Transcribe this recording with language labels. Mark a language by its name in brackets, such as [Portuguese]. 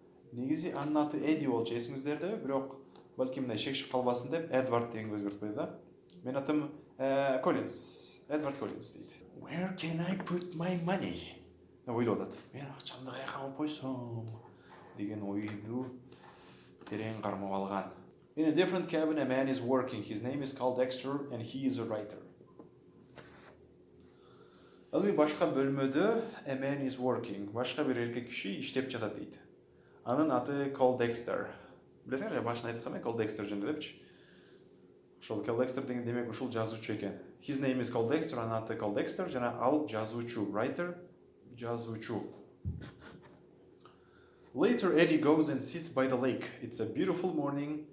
[Kyrgyz] Негизи анын аты Эдди болчу, эсиңиздерде, бирок балким мындай шекшип калбасын деп Эдвард дегенге өзгөртпөйт да. Мен атым Collins. Edward Collins дейт. [English] Where can I put my money? [Kyrgyz] Ойлоп атат. Мен акчамды каяка коюп койсом деген ойду терең кармап алган. [English] In a different cabin, a man is working. His name is called Dexter, and he is a writer. [Kyrgyz] Ал башка бөлмөдө [English] a man is working. [Kyrgyz] Башка бир эркек киши иштеп жатат дейт. Анын аты Call Dexter. Билесиңер, башында айткам Call Dexter жөнүндө депчи. Ошол Call Dexter деген демек ушул жазуучу экен. [English] His name is [Kyrgyz] Call Dexter, анын аты Call Dexter, жана ал жазуучу, writer, жазуучу. [English] Later, Eddie goes and sits by the lake. It's a beautiful morning.